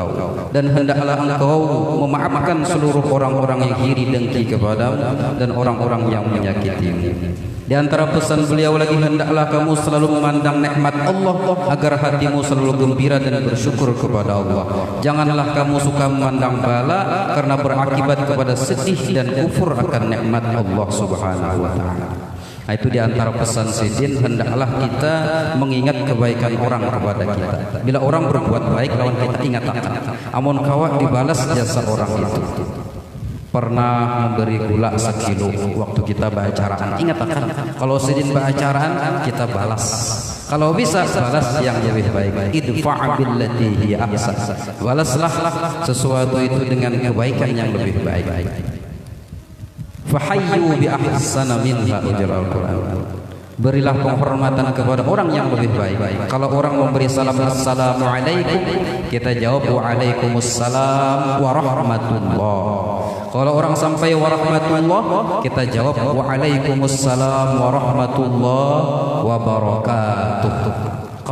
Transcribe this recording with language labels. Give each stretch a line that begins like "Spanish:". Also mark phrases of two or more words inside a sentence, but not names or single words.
Indonesian: Dan hendaklah engkau memaafkan seluruh orang-orang yang iri dengki kepadamu dan orang-orang yang menyakitimu. Di antara pesan beliau lagi, hendaklah kamu selalu memandang nikmat Allah agar hatimu selalu gembira dan bersyukur kepada Allah. Janganlah kamu suka memandang bala karena berakibat kepada sedih dan kufur akan nikmat Allah
Arabic: سبحانه وتعالى.
Indonesian: Nah, itu di antara pesan Sidin, hendaklah kita mengingat kebaikan orang kepada kita.
Banjar: Bila orang berbuat baik lawan kita, ingat akan amun kawa dibalas jasa orang itu. Pernah memberi gula sekilo waktu kita baacaraan, ingat akan kalau Sidin baacaraan kita balas.
Indonesian: Kalau bisa balas yang lebih baik.
Arabic: ادفع بالتي هي أحسن.
Indonesian: Balaslah sesuatu itu dengan kebaikan yang lebih baik.
Arabic: فحيوا بأحسن منها,
Indonesian: ujar Al-Quran. Berilah penghormatan kepada orang yang lebih baik. Kalau orang memberi salam assalamualaikum, kita jawab
Arabic: وعليكم السلام ورحمة الله.
Indonesian: Kalau orang sampai warahmatullah, kita jawab
Arabic: وعليكم السلام ورحمة الله وبركاته.